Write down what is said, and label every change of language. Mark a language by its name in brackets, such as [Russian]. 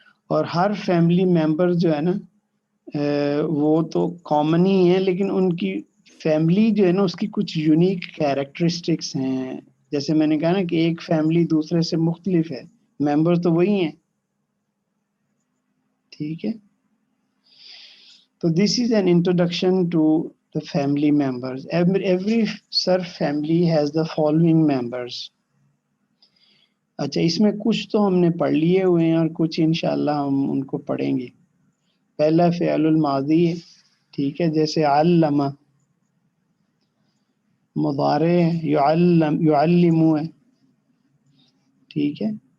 [Urdu] اور ہر family member جو ہے نا وہ تو کامن ہی ہیں لیکن ان کی فیملی جو ہے نا اس کی کچھ یونیک کیریکٹرسٹکس ہیں. جیسے میں نے کہا نا کہ ایک فیملی دوسرے سے مختلف ہے، ممبر تو وہی ہیں. ٹھیک ہے. [English] تو this is an introduction to the family members. Every surf family has the following members. [Urdu] اچھا اس میں کچھ تو ہم نے پڑھ لیے ہوئے ہیں اور کچھ انشاءاللہ ہم ان کو پڑھیں گے. پہلا فعل الماضی ہے. ٹھیک ہے. جیسے علم، مضارع یعلم ہے. ٹھیک ہے.